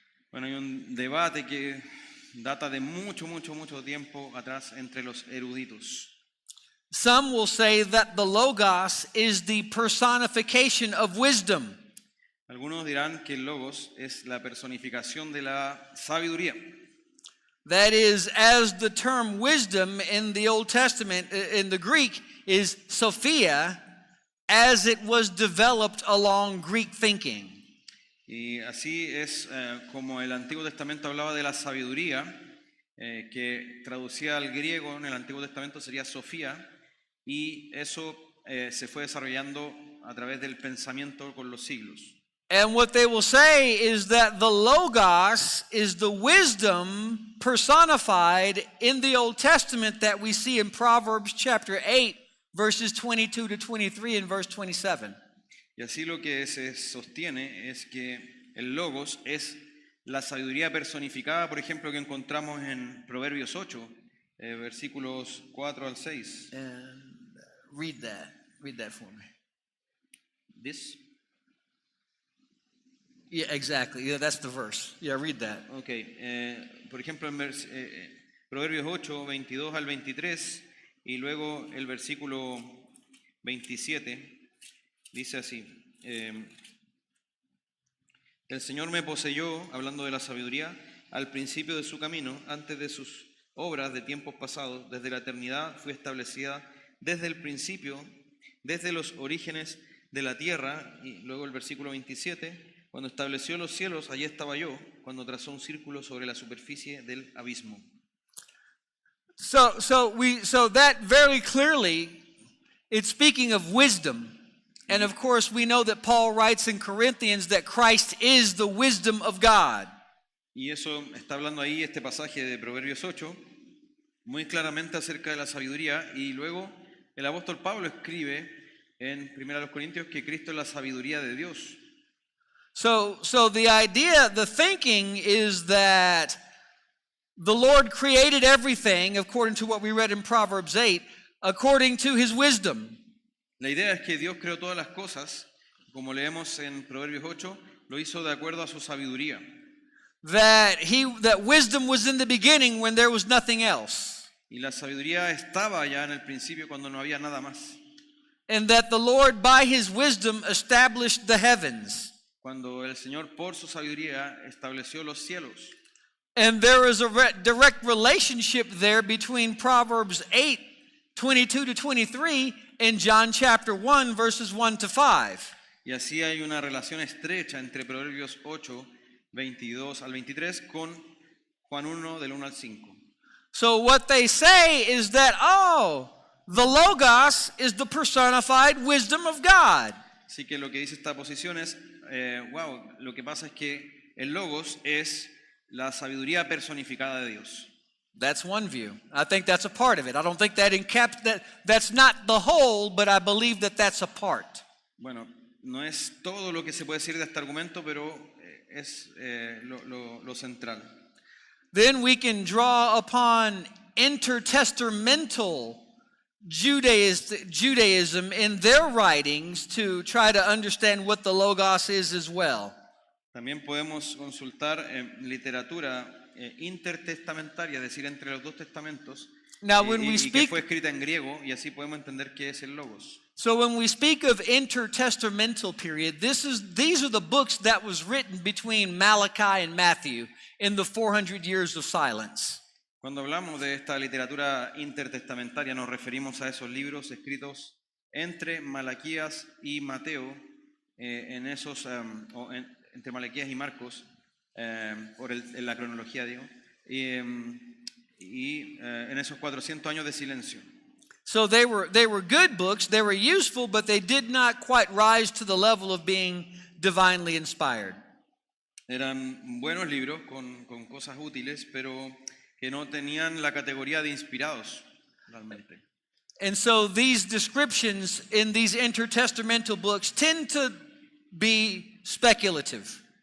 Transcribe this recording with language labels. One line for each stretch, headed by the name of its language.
Spanish: Bueno, hay un debate que data de mucho tiempo atrás entre los eruditos.
English: Some will say that the logos is the personification of wisdom.
Spanish: Algunos dirán que el logos es la personificación de la sabiduría.
English: That is, as the term wisdom in the Old Testament, in the Greek, is Sophia, as it was developed along Greek thinking.
Spanish: Y así es como el Antiguo Testamento hablaba de la sabiduría, que traducía al griego en el Antiguo Testamento sería Sofía, y eso se fue desarrollando a través del pensamiento con los siglos.
English: And what they will say is that the Logos is the wisdom personified in the Old Testament that we see in Proverbs chapter 8, verses 22 to 23 and verse 27.
Spanish: Y así lo que se sostiene es que el logos es la sabiduría personificada, por ejemplo, que encontramos en Proverbios 8, versículos 4 al 6.
English: And read that. Read that for me. This? Yeah, exactly. Yeah, that's the verse. Yeah, read that.
Spanish: Ok, por ejemplo, en Proverbios 8, 22 al 23, y luego el versículo 27, dice así, el Señor me poseyó, hablando de la sabiduría, al principio de su camino, antes de sus obras de tiempos pasados, desde la eternidad fui establecida, desde el principio, desde los orígenes de la tierra, y luego el versículo 27, cuando estableció los cielos, allí estaba yo, cuando trazó un círculo sobre la superficie del abismo.
English: So that very clearly, it's speaking of wisdom. And of course, we know that Paul writes in Corinthians that Christ is the wisdom of God.
Spanish: Y eso está hablando ahí este pasaje de Proverbios 8, muy claramente acerca de la sabiduría, y luego el apóstol Pablo escribe en 1 Corintios que Cristo es la sabiduría de Dios.
English: So the idea, the thinking is that the Lord created everything, according to what we read in Proverbs 8, according to his wisdom.
Spanish: La idea es que Dios creó todas las cosas, como leemos en Proverbios 8, lo hizo de acuerdo a su sabiduría.
English: That wisdom was in the beginning when there was nothing else.
Spanish: Y la sabiduría estaba ya en el principio cuando no había nada más.
English: And that the Lord by his wisdom established the heavens.
Spanish: Cuando el Señor por su sabiduría estableció los cielos.
English: And there is a direct relationship there between Proverbs 8, 22 to 23 and John chapter 1, verses 1 to 5.
Spanish: Y así hay una relación estrecha entre Proverbios 8, 22 al 23 con Juan 1, del 1 al 5.
English: So what they say is that, the Logos is the personified wisdom of God.
Spanish: Así que lo que dice esta posición es, lo que pasa es que el Logos es la sabiduría personificada de Dios.
English: That's one view. I think that's a part of it. I don't think that's not the whole, but I believe that that's a part.
Spanish: Bueno, no es todo lo que se puede decir de este argumento, pero es lo central.
English: Then we can draw upon intertestamental Judaism in their writings to try to understand what the Logos is as well.
Spanish: También podemos consultar literatura intertestamentaria, es decir, entre los dos testamentos,
English: Now, when we
Spanish: y que
English: speak,
Spanish: fue escrita en griego, y así podemos entender qué es el Logos.
English: so when we speak of intertestamental period, these are the books that was written between Malachi and Matthew in the 400 years of silence.
Spanish: Cuando hablamos de esta literatura intertestamentaria, nos referimos a esos libros escritos entre Malaquías y Mateo, entre Malaquías y Marcos, en la cronología, digo, y en esos 400 años de silencio.
English: So they were good books, they were useful, but they did not quite rise to the level of being divinely inspired.
Spanish: Eran buenos libros con cosas útiles, pero que no tenían la categoría de inspirados realmente.
English: And so these descriptions in these intertestamental books tend to be speculative.